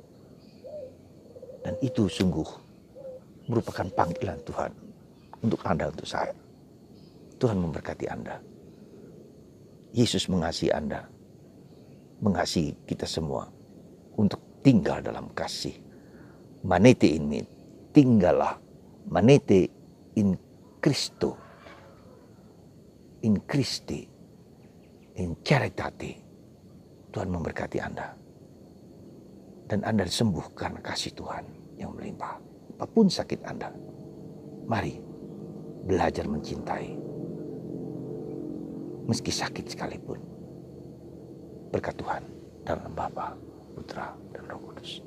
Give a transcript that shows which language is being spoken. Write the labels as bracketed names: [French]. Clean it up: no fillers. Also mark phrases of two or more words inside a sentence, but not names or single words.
[Indonesian] Dan itu sungguh merupakan panggilan Tuhan untuk Anda, untuk saya. Tuhan memberkati Anda. Yesus mengasihi Anda, mengasihi kita semua untuk tinggal dalam kasih. [Latin] Manete in me, [Indonesian] tinggallah. Manete in Cristo. [Latin] In Christi, in caritate. [Indonesian] Tuhan memberkati Anda. Dan Anda disembuh karena kasih Tuhan yang melimpah. Apapun sakit Anda, mari belajar mencintai. Meski sakit sekalipun. Berkat Tuhan dalam Bapa, Putra, dan Roh Kudus.